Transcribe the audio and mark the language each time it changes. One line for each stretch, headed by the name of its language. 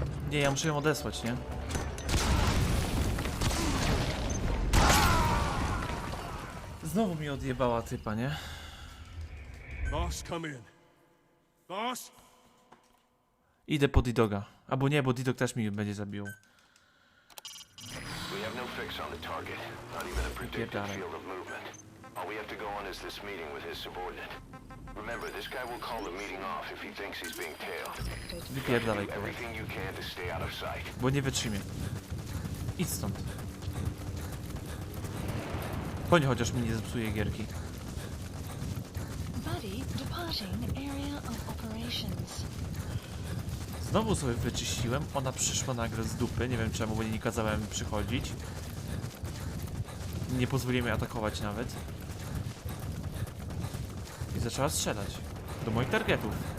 Polish: Nie, ja muszę ją odesłać, nie? Znowu mi odjebała typa, nie?
English: Boss, come in. Boss?
Polish: Idę po D-Doga. Albo nie, bo D-Dog też mi będzie zabił.
English: We have no fix on the target, not even a predicted field of movement. All we have to go on is this meeting with his subordinate. Remember, this guy will call the meeting off if he thinks he's being tailed.
Polish: Wypierdalaj,
English: Do
Polish: koleś.
English: everything you can to stay out of sight.
Polish: Bo nie wytrzymie. Idź stąd. Koń chociaż mi nie zepsuje gierki.
English: Buddy departing area of operations.
Polish: Znowu sobie wyczyściłem. Ona przyszła nagle z dupy. Nie wiem czemu, bo nie kazałem przychodzić. Nie pozwoliłem jej atakować nawet. I zaczęła strzelać. Do moich targetów.